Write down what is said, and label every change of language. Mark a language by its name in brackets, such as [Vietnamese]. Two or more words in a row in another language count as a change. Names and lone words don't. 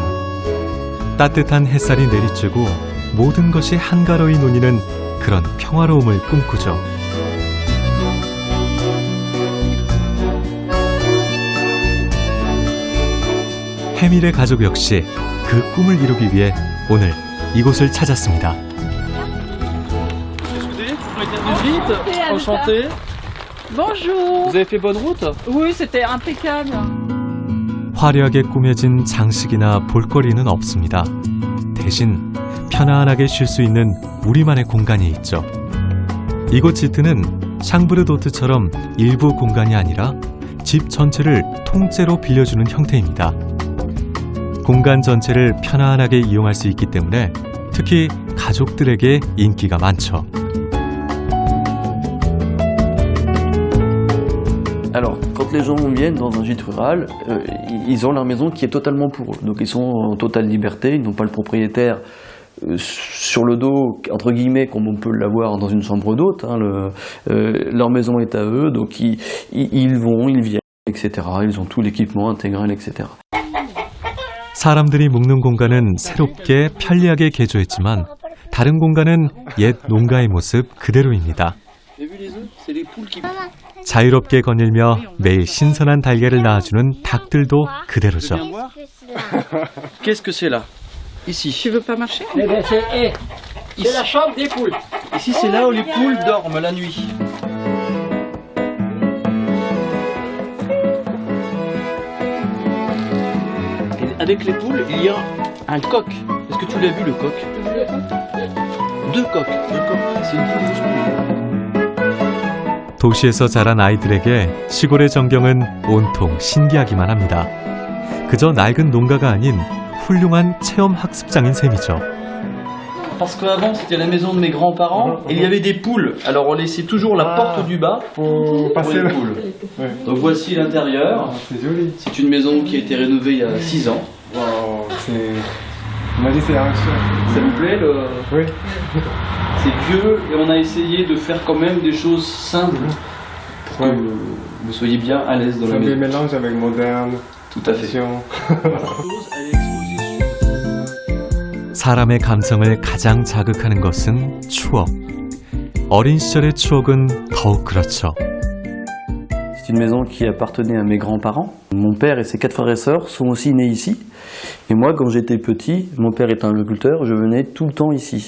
[Korean] 따뜻한 햇살이 내리쬐고 모든 것이 한가로이 논이는 그런 평화로움을 꿈꾸죠. 해밀의 가족 역시 그 꿈을 이루기 위해 오늘 이곳을 찾았습니다. [French] Enchanté. Bonjour. Vous avez fait bonne route? Oui, c'était impeccable. [Korean] 화려하게 꾸며진 장식이나 볼거리는 없습니다. 대신 편안하게 쉴 수 있는 우리만의 공간이 있죠. 이곳 지트는 샹브르도트처럼 일부 공간이 아니라 집 전체를 통째로 빌려주는 형태입니다. 공간 전체를 편안하게 이용할 수 있기 때문에 특히 가족들에게 인기가 많죠. [French] Alors, quand les gens viennent dans un gîte rural, ils ont leur maison qui est totalement pour eux. Donc ils sont en totale liberté, ils n'ont pas le propriétaire sur le dos, entre guillemets, comme on peut l'avoir dans une chambre d'hôte. Hein, leur maison est à eux, donc ils vont, ils viennent, etc. Ils ont tout l'équipement intégral, etc. [Korean] 사람들이 묵는 공간은 새롭게 편리하게 개조했지만 다른 공간은 옛 농가의 모습 그대로입니다. 자유롭게 거닐며 매일 신선한 달걀을 낳아주는 닭들도 그대로죠. [French] Qu'est-ce que c'est là? Ici. Tu veux pas marcher? Eh ben c'est la chambre des poules. Ici c'est là où les poules dorment la nuit. Et avec les poules, il y a un coq. Est-ce que tu l'as vu le coq? Deux coqs. C'est une poule rouge. [Korean] 도시에서 자란 아이들에게 시골의 전경은 온통 신기하기만 합니다. 그저 낡은 농가가 아닌 훌륭한 체험 학습장인 셈이죠. [French] Parce qu'avant c'était la maison de mes grands-parents et il y avait des poules. Alors on laissait toujours la porte du bas pour passer les poules. Ouais. Donc voici l'intérieur. C'est joli. C'est une maison qui a été rénovée il y a 6 ans. Wow, c'est... On m'a dit c'est ancien. Ça vous plaît le... Oui. C'est vieux et on a essayé de faire quand même des choses simples pour que vous soyez bien à l'aise dans la maison. Ça mélange avec moderne. Tout à fait. [Korean] 사람의 감성을 가장 자극하는 것은 추억. 어린 시절의 추억은 더욱 그렇죠. [French] C'est une maison qui appartenait à mes grands-parents. Mon père et ses 4 frères et sœurs sont aussi nés ici. Et moi, quand j'étais petit, mon père est un agriculteur, je venais tout le temps ici.